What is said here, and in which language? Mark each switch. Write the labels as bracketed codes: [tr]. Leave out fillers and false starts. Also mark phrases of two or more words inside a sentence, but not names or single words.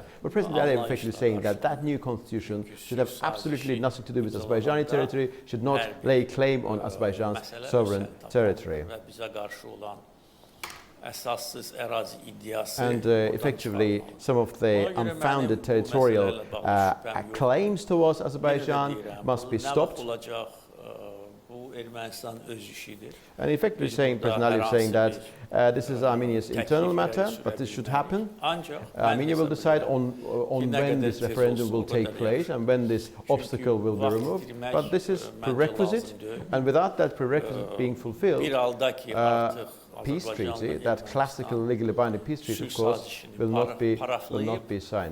[en] But President Aliyev effectively saying that that new constitution should have absolutely nothing to do with Azerbaijani territory, should not lay claim on Azerbaijan's sovereign territory. And effectively, some of the unfounded territorial claims towards Azerbaijan must be stopped. [az] Bu Ermenistan öz işidir. [en] And effectively saying, President Aliyev saying that this is Armenia's internal matter, but this should happen. Armenia will decide on when this referendum will take place and when this obstacle will be removed. But this is prerequisite, and without that prerequisite being fulfilled, peace treaty, that classical legally binding peace treaty, of course, will not be signed.